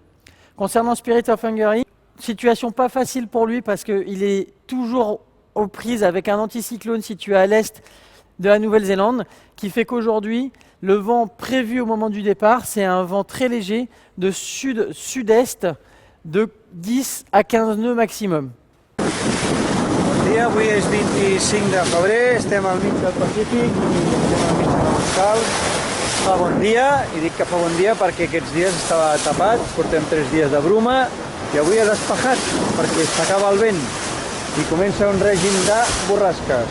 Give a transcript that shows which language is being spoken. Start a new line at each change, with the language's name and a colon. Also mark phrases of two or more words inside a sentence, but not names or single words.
French: Concernant Spirit of Hungary, situation pas facile pour lui parce qu'il est toujours aux prises avec un anticyclone situé à l'est de la Nouvelle-Zélande, qui fait qu'aujourd'hui, le vent prévu au moment du départ, c'est un vent très léger de sud-sud-est de 10 à 15 nœuds maximum.
Catalan: Bon dia, avui és 25 de febrer, estem al mig del Pacífic i estem al mig de la Moscal. Fa bon dia, i dic que fa bon dia perquè aquests dies estava tapat, portem 3 dies de bruma i avui ha despejat perquè s'acaba el vent i comença un règim de borrasques.